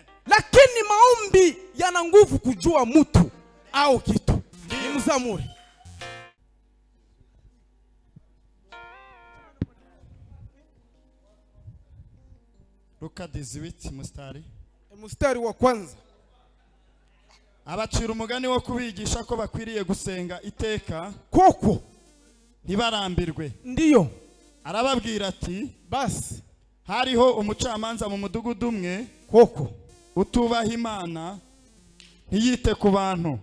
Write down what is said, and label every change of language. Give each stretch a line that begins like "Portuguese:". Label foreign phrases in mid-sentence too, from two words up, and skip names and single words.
Swahili: Lakini maombi yana nguvu kujua mtu au kitu. Ni mzamuri. Luka 18 mstari wa kwanza.
Kinyarwanda: Abacira umugani wo kubigisha ko bakwiriye gusenga iteka koko ntibarambirwe.
Swahili: Ndiyo.
Kinyarwanda: Arababwira ati
Swahili: basi
Kinyarwanda: hariho umucamanza mu mudugudu umwe koko utubaha Imana ntiyite ku bantu.